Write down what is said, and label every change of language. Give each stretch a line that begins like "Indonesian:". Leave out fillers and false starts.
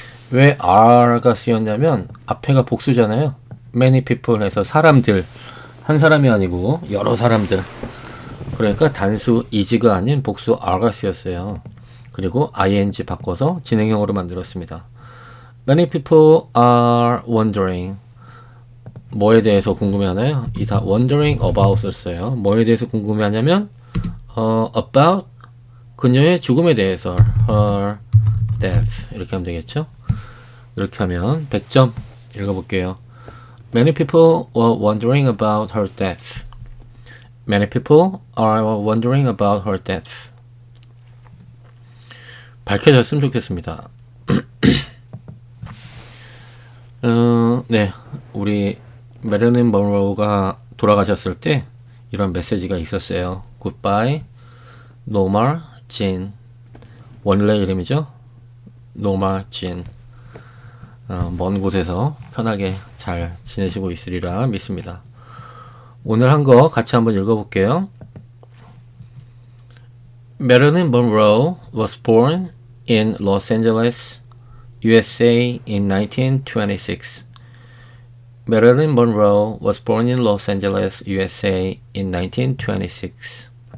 Korean: 왜 are가 쓰였냐면 앞에가 복수잖아요. many people 해서 사람들, 한 사람이 아니고 여러 사람들. 그러니까 단수 is가 아닌 복수 are가 쓰였어요. 그리고 ing 바꿔서 진행형으로 만들었습니다.
English: Many people are wondering.
Korean: 뭐에 대해서 궁금해하나요? 이 다 wondering about을 써요. 뭐에 대해서 궁금해하냐면 about 그녀의 죽음에 대해서,
English: her death.
Korean: 이렇게 하면 되겠죠? 이렇게 하면 100점 읽어볼게요.
English: Many people were wondering about her death. Many people are wondering about her death.
Korean: 밝혀졌으면 좋겠습니다. 네, 우리 메릴린 먼로우가 돌아가셨을 때 이런 메시지가 있었어요.
English: Goodbye, Norma Jean.
Korean: 원래 이름이죠.
English: Norma Jean.
Korean: 먼 곳에서 편하게 잘 지내시고 있으리라 믿습니다. 오늘 한 거 같이 한번 읽어볼게요.
English: Marilyn Monroe was born in Los Angeles, USA in 1926. Marilyn Monroe was born in Los Angeles, USA in 1926.